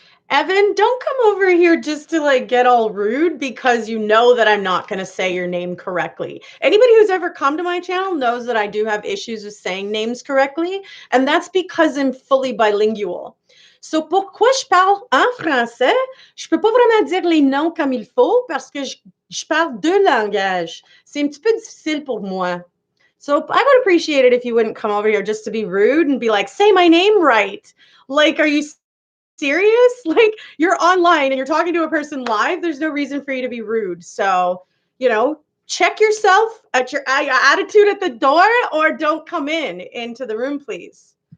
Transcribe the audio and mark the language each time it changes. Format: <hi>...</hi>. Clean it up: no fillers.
<en>Evan, don't come over here just to like get all rude, because you know that I'm not going to say your name correctly. Anybody who's ever come to my channel knows that I do have issues with saying names correctly, and that's because I'm fully bilingual.</en> <fr>So, pourquoi je parle en français? Je peux pas vraiment dire les noms comme il faut parce que je parle deux langages. C'est un petit peu difficile pour moi.</fr> <en>So I would appreciate it if you wouldn't come over here just to be rude and be like, say my name right. Like, are you serious? Like, you're online and you're talking to a person live. There's no reason for you to be rude. So, check yourself at your attitude at the door, or don't come into the room, please.</en>